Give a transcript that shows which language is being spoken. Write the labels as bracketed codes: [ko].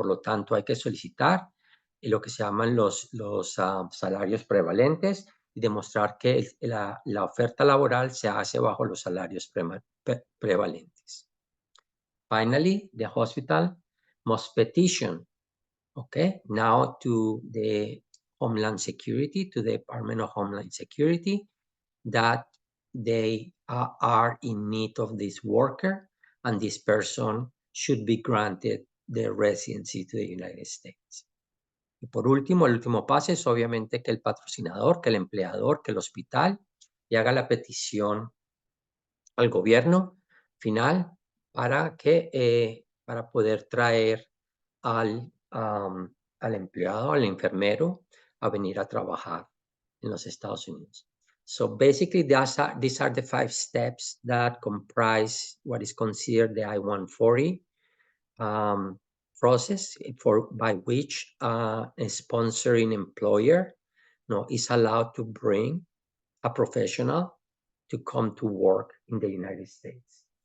[es] Por lo tanto, hay que solicitar lo que se llaman los salarios prevalentes y demostrar que la oferta laboral se hace bajo los salarios prevalentes. [en] Finally, the hospital must petition, okay, now to the Homeland Security, to the Department of Homeland Security, that they are in need of this worker and this person should be granted the residency to the United States. [es] Y por último, el último paso es obviamente que el patrocinador, que el empleador, que el hospital le haga la petición al gobierno final para poder traer al empleado, al enfermero, a venir a trabajar en los Estados Unidos. [en] So basically, these are the 5 steps that comprise what is considered the I-140 process by which a sponsoring employer is allowed to bring a professional to come to work in the United States.